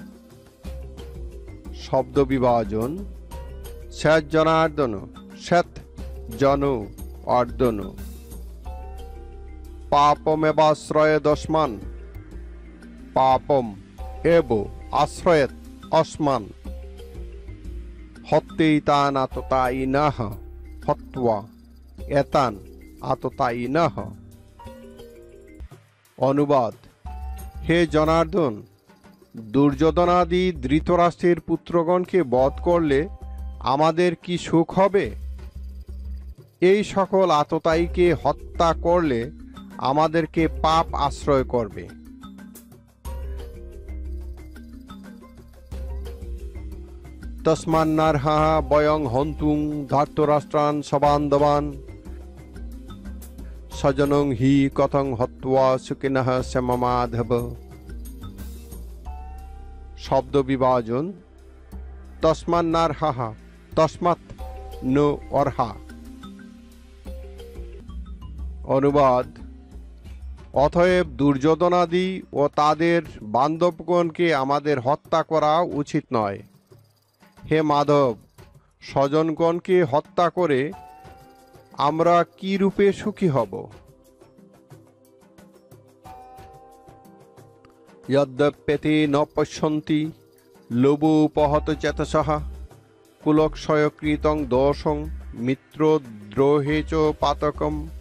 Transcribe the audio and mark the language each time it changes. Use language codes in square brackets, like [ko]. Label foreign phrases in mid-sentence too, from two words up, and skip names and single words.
[bn] শব্দ বিভাজন: [sa] সজ্জনার্দন, সৎ জন অর্দন, পাপমেবাশ্রয় দস্মান, পাপম এব আশ্রয়েত অস্মান, হত্যেতান আততায়িনঃ, হত্বা এতান আততায়িনঃ। [bn] অনুবাদ: হে জনার্দন, দুর্যোধনাদি ধৃতরাষ্ট্রের পুত্রগণকে বধ করলে আমাদের কি সুখ হবে? এই সকল আততায়ীকে হত্যা করলে আমাদেরকে পাপ আশ্রয় করবে। [sa] তস্মান্নার্হা বয়ং হন্তুং ধার্তরাষ্ট্রান সবান্ধবান স্বজনং হি কথং হত্বা সুখিনঃ স্যামমাধব। [bn] শব্দ বিভাজন: [sa] তস্মান্নার্হা, তস্মাৎ নো অর্হা। [bn] অনুবাদ: অতএব দুর্যোধনাদি ও তাদের বান্ধবগণকে আমাদের হত্যা করা উচিত নয়। হে মাধব, স্বজনগণকে হত্যা করে আমরা কি রূপে সুখী হব? [sa] যদ্যপ্যেতে ন পশ্যন্তি লোভোপহত চেতসঃ কুলক্ষয়কৃতং দোষং মিত্রদ্রোহে চ পাতকম।